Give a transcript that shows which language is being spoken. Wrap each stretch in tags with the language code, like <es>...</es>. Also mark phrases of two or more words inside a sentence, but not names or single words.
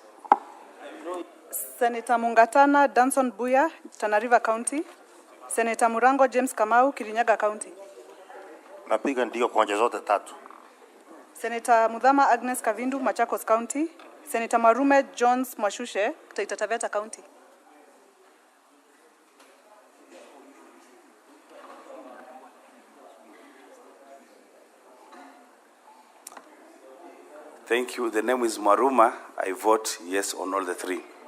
<en>Senator Mungatana Danson Buya, Tana River County. Senator Murango James Kamau, Kirinyaga County.</en> <sw>Napiga ndio kwa zote 3.</sw> <en>Senator Mudhama Agnes Kavindu, Machakos County. Senator Marume Jones Mwashushe, Taita Taveta County. Thank you. The name is Maruma. I vote yes on all the 3.</en>